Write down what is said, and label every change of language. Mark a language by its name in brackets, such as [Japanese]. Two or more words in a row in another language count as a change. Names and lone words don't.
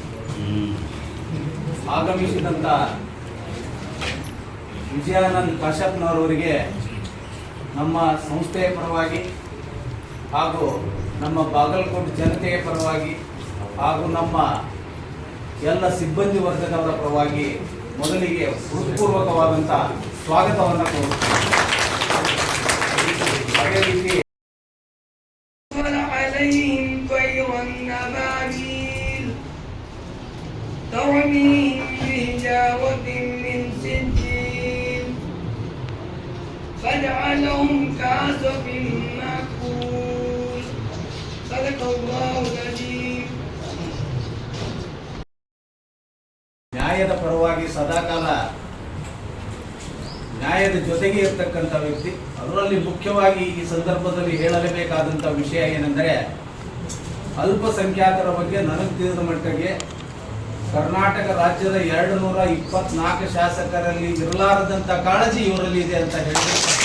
[Kannada] ಆಗಮಿಸಿದಂತ ವಿಜಯಾನಂದ್ ಕಾಶ್ಯಪ್ನವರವರಿಗೆ ನಮ್ಮ ಸಂಸ್ಥೆಯ ಪರವಾಗಿ ಹಾಗೂ ನಮ್ಮ ಬಾಗಲಕೋಟೆ ಜನತೆಯ ಪರವಾಗಿ ಹಾಗೂ ನಮ್ಮ ಎಲ್ಲ ಸಿಬ್ಬಂದಿ ವರ್ಗದವರ ಪರವಾಗಿ ಮೊದಲಿಗೆ ಹೃತ್ಪೂರ್ವಕವಾದಂಥ ಸ್ವಾಗತವನ್ನು ಕೋರುತ್ತೇನೆ. ಅದೇ ರೀತಿ [Arabic] فجعلهم كعصف مأكول صدق الله العظيم. [Kannada] ನ್ಯಾಯದ ಪರವಾಗಿ ಸದಾಕಾಲ ನ್ಯಾಯದ ಜೊತೆಗೆ ಇರತಕ್ಕಂಥ ವ್ಯಕ್ತಿ. ಅದರಲ್ಲಿ ಮುಖ್ಯವಾಗಿ ಈ ಸಂದರ್ಭದಲ್ಲಿ ಹೇಳಲೇಬೇಕಾದಂಥ ವಿಷಯ ಏನೆಂದರೆ, ಅಲ್ಪಸಂಖ್ಯಾತರ ಬಗ್ಗೆ ನನಗೆ ತಿಳಿದ ಮಟ್ಟಿಗೆ ಕರ್ನಾಟಕ ರಾಜ್ಯದ 224 ಶಾಸಕರಲ್ಲಿ ಇರಲಾರದಂಥ ಕಾಳಜಿ ಇವರಲ್ಲಿ ಇದೆ ಅಂತ ಹೇಳಿದೆ.